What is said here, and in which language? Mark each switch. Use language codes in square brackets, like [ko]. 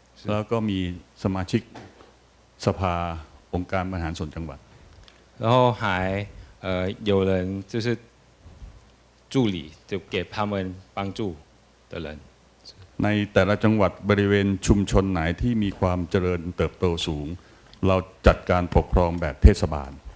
[th] แล้วก็มีสมาชิกสภาองค์การบริหารส่วนจังหวัด [zh] 然后还有人就是助理就给他们帮助的人 [th] ในแต่ละจังหวัดบริเวณชุมชนไหนที่มีความเจริญเติบโตสูงเราจัดการปกครองแบบเทศบาล